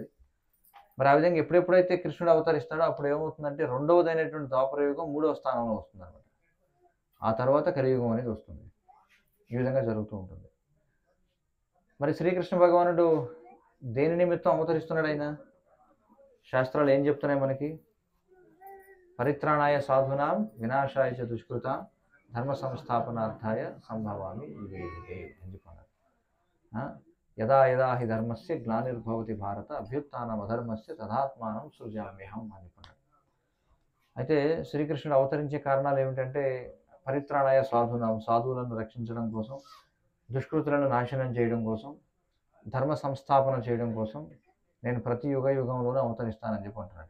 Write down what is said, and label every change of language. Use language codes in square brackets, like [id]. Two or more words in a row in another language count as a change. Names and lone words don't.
[te] మరి ఆ విధంగా ఎప్పుడెప్పుడైతే కృష్ణుడు అవతరిస్తాడో అప్పుడు ఏమవుతుందంటే 2వదైనటువంటి ద్వాపర యుగం 3వ స్థానంలో వస్తుంది అనమాట. ఆ తర్వాత కలియుగం అనేది వస్తుంది. ఈ విధంగా జరుగుతూ ఉంటుంది. మరి శ్రీకృష్ణ భగవానుడు దేని నిమిత్తం అవతరిస్తున్నాడు? ఆయన శాస్త్రాలు ఏం చెప్తున్నాయి మనకి? [sa] పరిత్రాణాయ సాధునాం వినాశాయ చ దుష్కృతాం ధర్మ సంస్థాపనార్థాయ సంభవామి యుగే యుగే [te] అని చెప్పన్నారు. [sa] యదా యదా హి ధర్మస్య గ్లానిర్భవతి భారత అభ్యుత్థానం అధర్మస్య తదాత్మానం సృజామ్యహం [te] అని చెప్పన్నారు. అయితే శ్రీకృష్ణుడు అవతరించే కారణాలు ఏమిటంటే [sa] పరిత్రాణాయ సాధునాం, [te] సాధువులను రక్షించడం కోసం, దుష్కృతులను నాశనం చేయడం కోసం, ధర్మ సంస్థాపన చేయడం కోసం నేను ప్రతి యుగంలోనూ అవతరిస్తానని చెప్పి అంటున్నాడు.